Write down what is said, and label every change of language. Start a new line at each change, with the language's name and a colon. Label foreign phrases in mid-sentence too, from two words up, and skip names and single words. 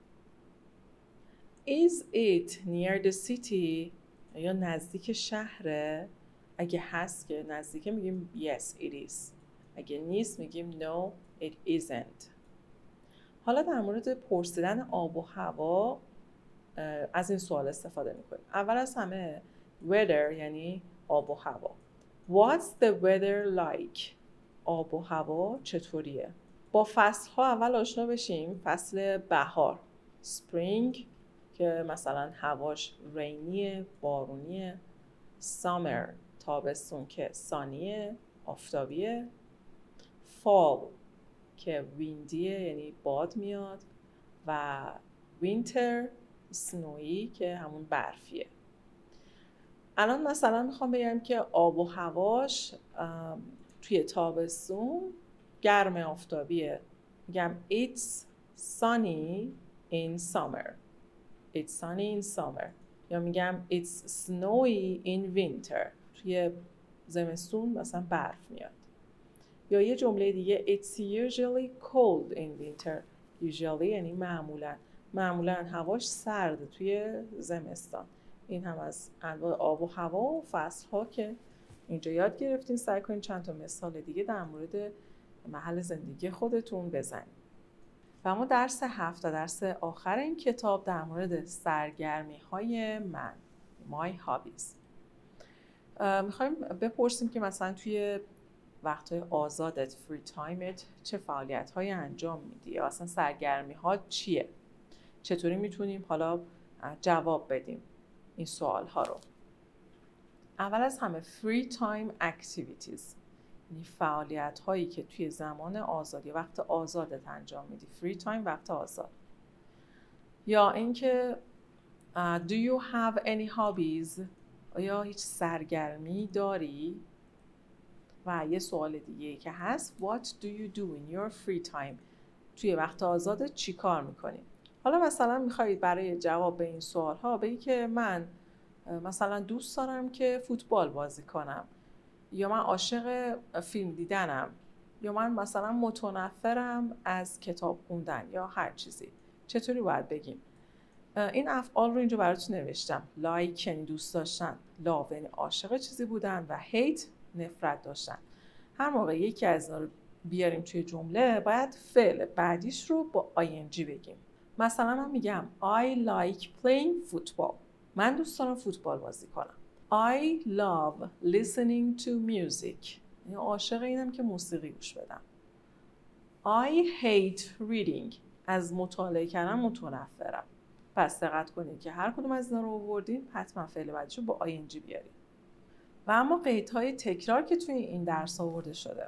English: Is it near the city؟
Persian: یا نزدیک شهره؟ اگه هست که نزدیکه میگیم
English: yes it is.
Persian: اگه نیست میگیم
English: no it isn't.
Persian: حالا در مورد پرسیدن آب و هوا از این سوال استفاده میکنیم. اول از همه weather یعنی آب و هوا.
English: What's the weather like؟
Persian: آب و هوا چطوریه؟ با فصل ها اول آشنا بشیم. فصل بهار spring که مثلا هواش رینیه، بارونیه. summer تابستون که سانیه، آفتابیه. fall که ویندیه یعنی باد میاد. و
English: winter snowy
Persian: که همون برفیه. الان مثلا میخوام بگم که آب و هواش توی تابستون گرم آفتابیه.
English: میگم it's sunny in summer. It's sunny in summer. یا میگم it's snowy in winter.
Persian: توی زمستون مثلا برف میاد. یا یه جمله دیگه
English: it's usually cold in winter.
Persian: usually یعنی معمولاً هواش سرد توی زمستان. این هم از انواع آب و هوا و فصل ها که اینجا یاد گرفتین. سعی کنین چند تا مثال دیگه در مورد محل زندگی خودتون بزنید. و اما درس 7 درس آخر این کتاب در مورد سرگرمی های من،
English: my hobbies.
Persian: میخوایم بپرسیم که مثلا توی وقتهای آزادت،
English: free time-et,
Persian: چه فعالیت های انجام میدی؟ یا اصلا سرگرمی ها چیه؟ چطوری میتونیم حالا جواب بدیم این سوال ها رو؟ اول از همه
English: free time activities،
Persian: یعنی فعالیت هایی که توی زمان آزادی، وقت آزادت انجام میدی.
English: free time
Persian: وقت آزاد. یا اینکه
English: do you have any hobbies؟
Persian: آیا هیچ سرگرمی داری؟ و یه سوال دیگه که هست
English: what do you do in your free time؟
Persian: توی وقت آزادت چی کار میکنی؟ حالا مثلا میخواید برای جواب به این سوال ها بگی که من مثلا دوست دارم که فوتبال بازی کنم، یا من عاشق فیلم دیدنم، یا من مثلا متنفرم از کتاب خوندن، یا هر چیزی. چطوری باید بگیم؟ این افعال رو اینجا براتون نوشتم. like یعنی دوست داشتن، love یعنی عاشق چیزی بودن و hate نفرت داشتن. هر موقع یکی از اینا رو بیاریم توی جمله باید فعل بعدیش رو با ing بگیم. مثلا من میگم
English: I like playing football.
Persian: من دوست دارم فوتبال بازی کنم.
English: I love listening to music.
Persian: یعنی عاشق اینم که موسیقی گوش بدم.
English: I hate reading.
Persian: از مطالعه کردن متنفرم. پس دقت کنید که هر کدوم از اینا رو آوردین حتما فعل بعدیش رو با ing بیارید. و اما قیدهای تکرار که توی این درس آورده شده.